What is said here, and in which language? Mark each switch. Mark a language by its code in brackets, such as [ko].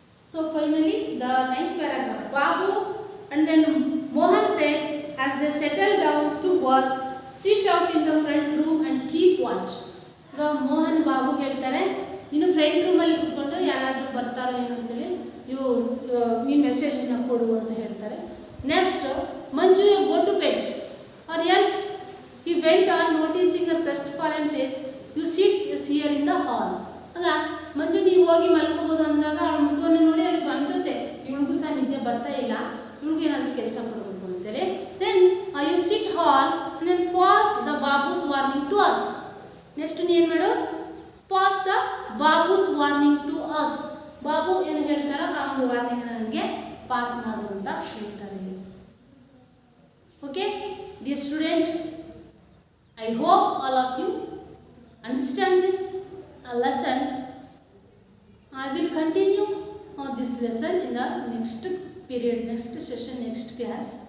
[en] So finally the 9th paragraph. Babu and then Mohan said as they settled down to work, sit out in the front room and keep watch. [kn] ಈಗ ಮೋಹನ್ ಬಾಬು ಹೇಳ್ತಾರೆ, ನೀನು front ರೂಮಲ್ಲಿ ಕೂತ್ಕೊಂಡು ಯಾರಾದರೂ ಬರ್ತಾರೋ ಏನು ಅಂತೇಳಿ ನೀನು ಮೆಸೇಜನ್ನು ಕೊಡು ಅಂತ ಹೇಳ್ತಾರೆ. [en] Next Manju, go to bed or else he went on noticing her crestfallen face. You sit here in the hall. [kn] ಆಗ ಮಂಜು ನೀವು ಹೋಗಿ ಮಲ್ಕೋಬೋದು ಅಂದಾಗ ಅವಳ ಮುಖವನ್ನು ನೋಡಿ ಅವ್ರಿಗೆ ಅನಿಸುತ್ತೆ ಇವಳಿಗೂ ಸಹ ನಿದ್ದೆ ಬರ್ತಾ ಇಲ್ಲ, ಇವಳಿಗೂ ಏನಾದರೂ ಕೆಲಸ ಕೊಡಬೇಕು ಅಂತೇಳಿ. [en] Then you sit hall then pass the Babu's warning to us. Next [kn] ನೀ ಏನು ಮಾಡು, [en] Pass the Babu's warning to us. [kn] Babu ಏನು ಹೇಳ್ತಾರೋ ಆ ಒಂದು ವಾರ್ನಿಂಗ್ ನನಗೆ ಪಾಸ್ ಮಾಡು ಅಂತ ಹೇಳ್ತಾರೆ. [en] Okay dear student, I hope all of you understand this lesson. I will continue this lesson in the next period, next session, next class.